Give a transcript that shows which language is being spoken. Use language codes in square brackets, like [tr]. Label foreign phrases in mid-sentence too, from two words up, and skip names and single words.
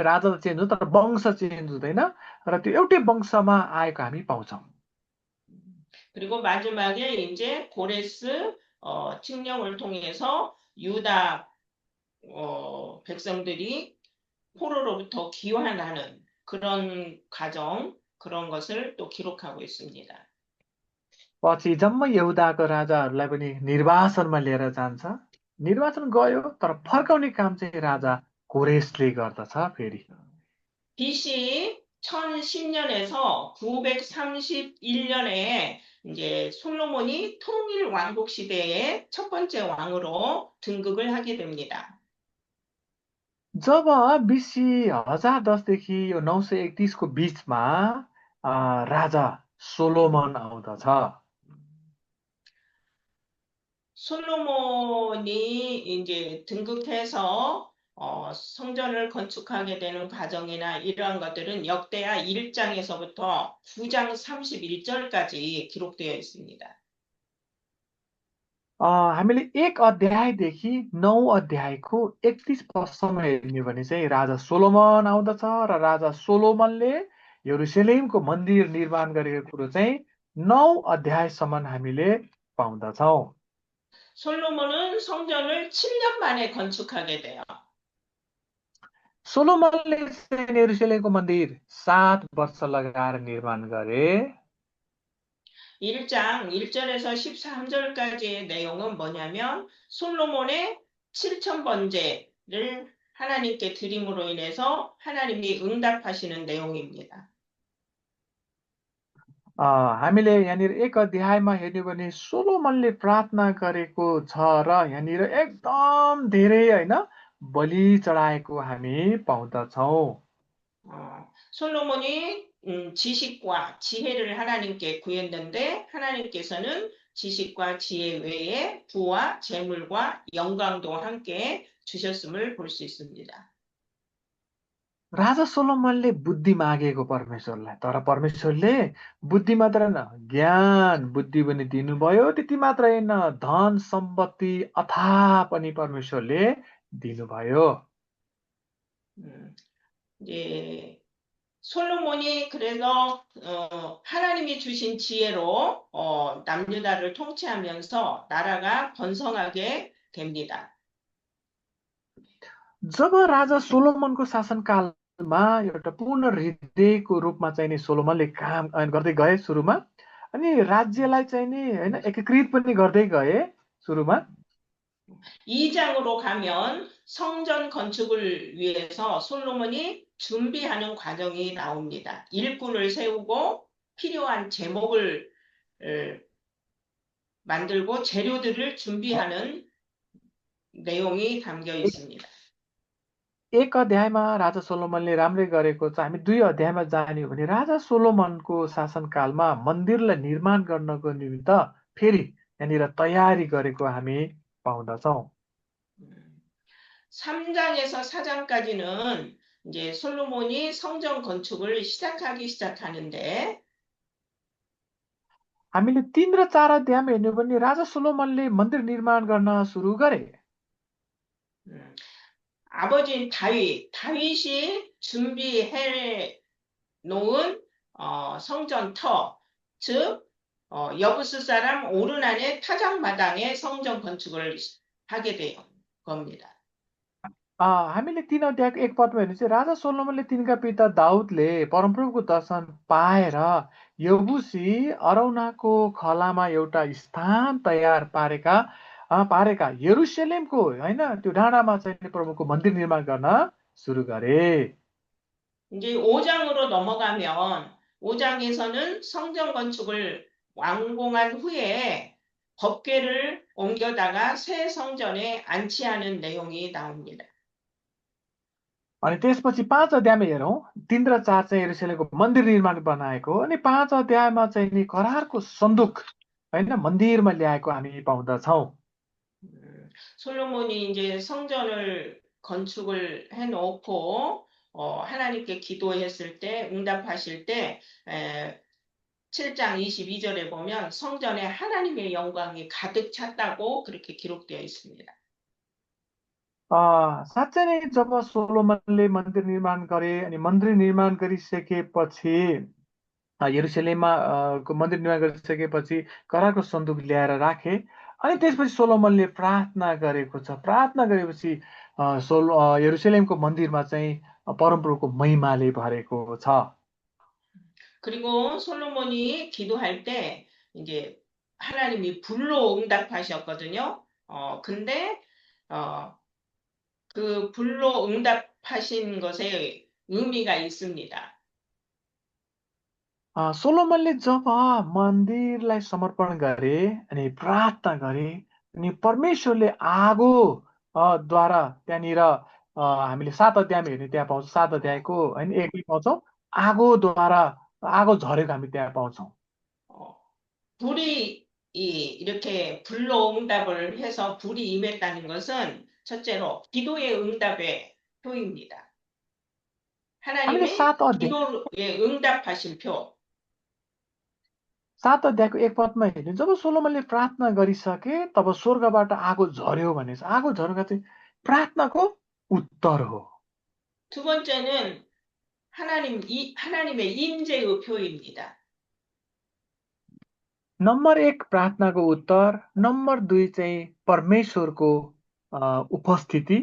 [ne] राजा त चेन्ज हुन्छ तर वंश चेन्ज हुँदैन र त्यो एउटै वंशमा आएको हामी पाउँछौँ. [ko] 그리고 마지막에 이제 고레스 칙령을 통해서 유다 백성들이 포로로부터 귀환하는 그런 과정, 그런 것을 또 기록하고 있습니다. [ne] पछि जम्मै यहुदाको राजाहरूलाई पनि निर्वासनमा लिएर जान्छ. निर्वासन गयो तर फर्काउने काम चाहिँ राजा कोरेसले गर्दछ. फेरि [ko] BC 1010년에서 931년에 이제 솔로몬이 통일 왕국 시대의 첫 번째 왕으로 등극을 하게 됩니다. [ne] जब BC 1010 देखि यो 931 को बीचमा राजा सोलोमन आउँदछ। [ko] 솔로몬이 이제 등극해서 성전을 건축하게 되는 과정이나 이러한 것들은 역대하 1장에서부터 9장 31절까지 기록되어 있습니다. [ne] हामीले 1 अध्यायदेखि 9 अध्यायको 31 पदसम्म हेर्ने भने चाहिँ राजा सोलोमन आउँदछ र राजा सोलोमनले यरुशलेमको मन्दिर निर्माण गरेको कुरो चाहिँ 9 अध्यायसम्म हामीले पाउँदछौँ। [ko] 솔로몬은 성전을 7년 만에 건축하게 돼요. [ne] सोलोमनले चाहिँ यरुशलेमको मन्दिर 7 वर्ष लगाएर निर्माण गरे। [ko] 1장 1절에서 13절까지의 내용은 뭐냐면 솔로몬의 7,000번제를 하나님께 드림으로 인해서 하나님이 응답하시는 내용입니다. [ne] हामीले यहाँनिर 1 अध्यायमा हेर्ने भने सोलोमनले प्रार्थना गरेको छ र यहाँनिर एकदम धेरै होइन बलि चढाएको हामी पाउँदछौँ। [ko] 솔로몬이 지식과 지혜를 하나님께 구했는데 하나님께서는 지식과 지혜 외에 부와 재물과 영광도 함께 주셨음을 볼 수 있습니다. [ne] राजा सोलोमनले बुद्धि मागेको परमेश्वरलाई, तर परमेश्वरले बुद्धि मात्र न ज्ञान बुद्धि पनि दिनुभयो। त्यति मात्र होइन, धन सम्पत्ति अथाह पनि परमेश्वरले दिनुभयो। [ko] 이제 솔로몬이 그래서 하나님이 주신 지혜로 남유다를 통치하면서 나라가 번성하게 됩니다. [ne] जब राजा सोलोमनको शासनकालमा एउटा पूर्ण हृदयको रूपमा चाहिँ नि सोलोमनले काम गर्दै गए सुरुमा, अनि राज्यलाई चाहिँ नि हैन एकीकृत पनि गर्दै गए सुरुमा। [ko] 2장으로 가면 성전 건축을 위해서 솔로몬이 준비하는 과정이 나옵니다. 일꾼을 세우고 필요한 제목을 만들고 재료들을 준비하는 내용이 담겨 있습니다. [ne] 1 अध्यायमा राजा सोलोमनले राम्रै गरेको छ। हामी 2 अध्यायमा जाने हो भने राजा सोलोमनको शासनकालमा मन्दिरलाई निर्माण गर्नको निमित्त फेरि यहाँनिर तयारी गरेको हामी पाउँदछौँ। [ko] 3장에서 4장까지는 이제 솔로몬이 성전 건축을 시작하는데 [ne] हामीले 3 र 4 अध्यायमा हेर्ने भने राजा सोलोमनले मन्दिर निर्माण गर्न सुरु गरे। [ko] 아버지인 다윗이 준비해 놓은 성전터, 즉 여부스 사람 오르난의 타작마당에 성전 건축을 하게 된 겁니다. [ne] हामीले 3 अध्यायको 1 पदमा हेर्ने चाहिँ राजा सोलोमनले तिनका पिता दाउदले परमप्रभुको दर्शन पाएर यबुसी अरौनाको खलामा एउटा स्थान तयार पारेका यरुशलेमको हैन त्यो डाँडामा चाहिँ प्रभुको मन्दिर निर्माण गर्न सुरु गरे। [ko] 이제 5장으로 넘어가면 5장에서는 성전 건축을 완공한 후에 법궤를 옮겨다가 새 성전에 안치하는 내용이 나옵니다. [ne] अनि त्यसपछि 5 अध्यायमा हेरौँ 3 र 4 चाहिँ यरुशलेमको मन्दिर निर्माण बनाएको, अनि 5 अध्यायमा चाहिँ नि करारको सन्दुक हैन मन्दिरमा ल्याएको हामी पाउँदछौँ। [ko] 솔로몬이 이제 성전을 건축을 해놓고 하나님께 기도했을 때 응답하실 때 7장 22절에 보면 성전에 하나님의 영광이 가득 찼다고 그렇게 기록되어 있습니다. [ne] साँच्चै नै जब सोलोमनले मन्दिर निर्माण गरे अनि मन्दिर निर्माण गरिसकेपछि यरुशलेममा को मन्दिर निर्माण गरिसकेपछि करारको सन्दुक ल्याएर राखे। अनि त्यसपछि सोलोमनले प्रार्थना गरेको छ। प्रार्थना गरेपछि यरुशलेमको मन्दिरमा चाहिँ परमप्रभुको महिमाले भरेको छ। [ko] 그리고 솔로몬이 기도할 때 이제 하나님이 불로 응답하셨거든요. 근데 그 불로 응답하신 것에 의미가 있습니다. [ne] सोलोमनले जब मन्दिरलाई समर्पण गरे अनि प्रार्थना गरे अनि परमेश्वरले आगो द्वारा त्यहाँनिर हामीले 7 अध्यायमा हेर्ने त्यहाँ पाउँछौँ 7 अध्यायको होइन 1 पाउँछौँ आगोद्वारा आगो झरेको हामी त्यहाँ पाउँछौँ [ko] 어, 불이 이렇게 불로 응답을 해서 불이 임했다는 것은 첫째로 기도의 응답의 표입니다. [ne] हामीले [ko] 하나님의 [ne] 7 अध्याय [ko] 기도에 응답하신 표. [ne] 7 अध्यायको 1 पदमा हेर्ने जब सोलोमनले प्रार्थना गरिसके तब स्वर्गबाट आगो झर्यो भनेछ आगो झर्नुको चाहिँ प्रार्थनाको उत्तर हो [ko] 두 번째는 하나님의 임재의 표입니다. [ne] नम्बर 1 प्रार्थनाको उत्तर नम्बर 2 चाहिँ परमेश्वरको उपस्थिति